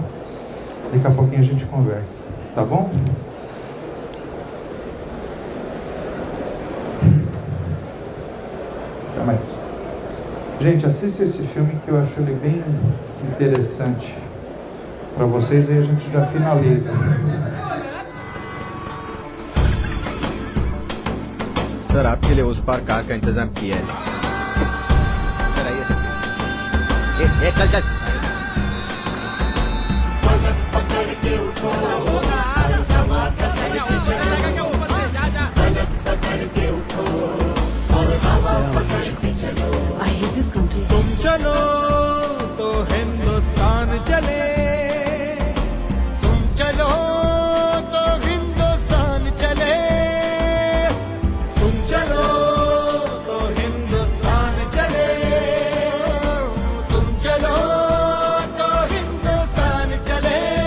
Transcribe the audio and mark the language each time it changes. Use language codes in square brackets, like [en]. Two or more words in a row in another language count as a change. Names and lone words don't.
[pt] Daqui a pouquinho a gente conversa, tá bom? Até mais. Gente, assista esse filme que eu acho ele bem interessante para vocês, aí a gente já finaliza. [hi] सर आपके लिए उस पार कार का इंतजाम किया है सर आइए सर चल चल [en] I hate this country. [hi] तुम चलो तो हिंदुस्तान चले, तुम चलो तो हिंदुस्तान चले, तुम चलो तो हिंदुस्तान चले, तुम चलो तो हिंदुस्तान चले।